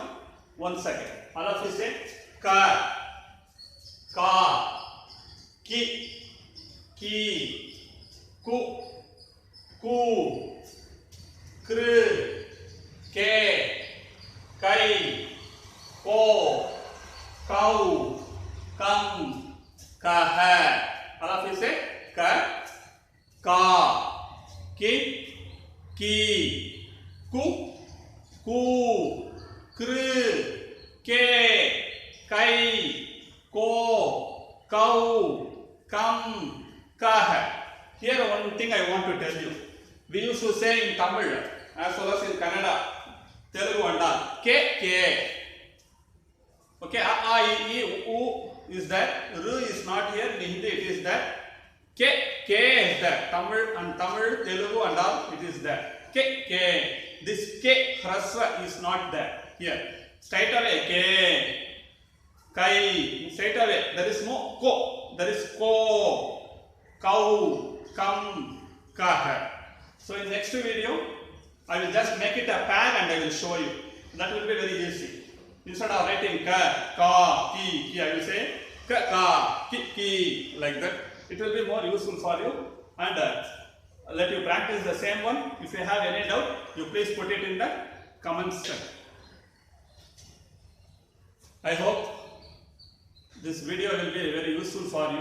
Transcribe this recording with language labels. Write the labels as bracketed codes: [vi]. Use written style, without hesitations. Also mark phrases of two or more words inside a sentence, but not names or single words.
[en] 1 second. All of you say Ka, Ki, Ku, Kr, Ke, Kai, Ko, Kau, Kam, Kah. All of you say Ka, ki, ki, ku, ku, kru, ke, kai, ko, kau, kam, kah. Here one thing I want to tell you. We used to say in Tamil as well as in Kannada, Telugu and all, ke, ke. Okay, a, I, e, u is there. Ru is not here. In Hindi it is there. Ke, ke is there. Tamil, Telugu and all, it is there. Ke, ke. This ke, hrasva is not there. Here. Straight away, ke, kai. Straight away. There is no ko. There is ko, kau, kam, kah. So in next video, I will just make it a pair and I will show you. That will be very easy. Instead of writing ka, ka, ki, I will say ka, ka, ki, like that. It will be more useful for you. And let you practice the same one. If you have any doubt, you please put it in the comments section. I hope this video will be very useful for you.